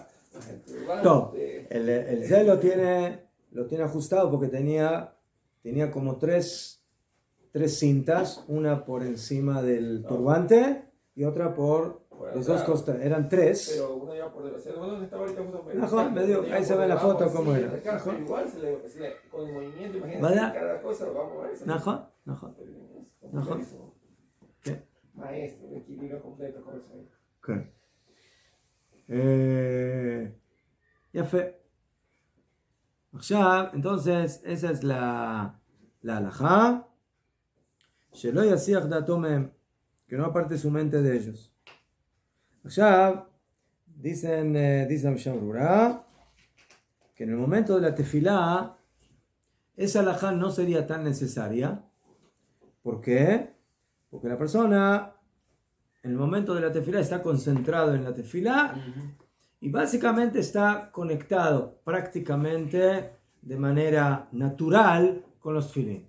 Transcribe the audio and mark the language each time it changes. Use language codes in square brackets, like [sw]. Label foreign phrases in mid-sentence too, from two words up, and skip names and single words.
[es] No, el Z lo tiene ajustado porque tenía como tres cintas, una por encima del turbante y otra por los dos costados. Eran tres. Pero una iba por debajo. ¿Dónde estaba ahorita ahí se ve la foto cómo era. Igual con el movimiento, imagínense ¿Verdad? cada cosa, vamos a ver. ¿Qué? Maestro, un equilibrio completo con eso. ¿Qué? [he] יפה. עכשיו, [es] entonces, esa es la halajá, [he] שלא יסיח דעתו מהם, [es] que no aparte su mente de ellos. עכשיו, dice la Mishnah Brura, que en el momento de la tefilá, esa halajá no sería tan necesaria. ¿Por qué? Porque la persona en el momento de la tefilá está concentrado en la tefilá y básicamente está conectado prácticamente de manera natural con los tefilín.